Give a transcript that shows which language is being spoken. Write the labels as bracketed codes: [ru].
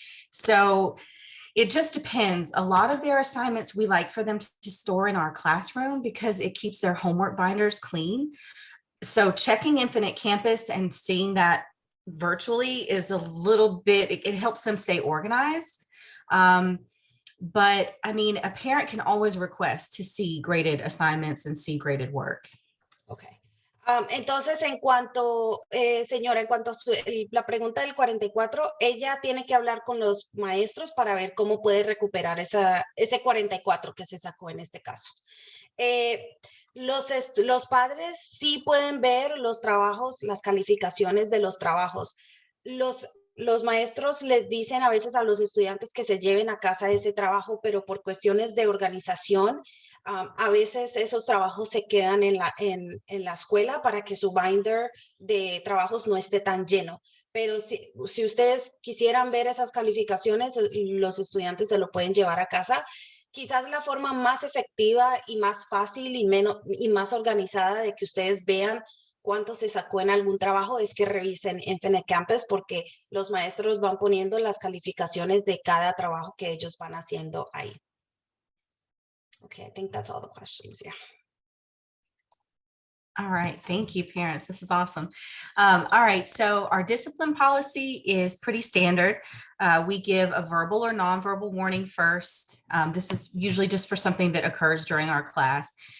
[en] So it just depends. A lot of their assignments we like for them to store in our classroom because it keeps their homework binders clean. So checking Infinite Campus and seeing that virtually is a little bit, it helps them stay organized. But I mean, a parent can always request to see graded assignments and see graded work. Okay. [es] Entonces, en cuanto, señora, en cuanto a la pregunta del 44, ella tiene que hablar con los maestros para ver cómo puede recuperar ese 44 que se sacó en este caso. Los padres sí pueden ver los trabajos, las calificaciones de los trabajos. Los maestros les dicen a veces a los estudiantes que se lleven a casa ese trabajo, pero por cuestiones de organización, a veces esos trabajos se quedan en la escuela para que su binder de trabajos no esté tan lleno. Pero si ustedes quisieran ver esas calificaciones, los estudiantes se lo pueden llevar a casa. Quizás la forma más efectiva y más fácil y más organizada de que ustedes vean cuánto se sacó en algún trabajo es que revisen Infinite Campus porque los maestros van poniendo las calificaciones de cada trabajo que ellos van haciendo ahí. [en] Okay, I think that's all the questions, yeah. All right, thank you, parents. This is awesome. All right, so our discipline policy is pretty standard. We give a verbal or nonverbal warning first. This is usually just for something that occurs during our class.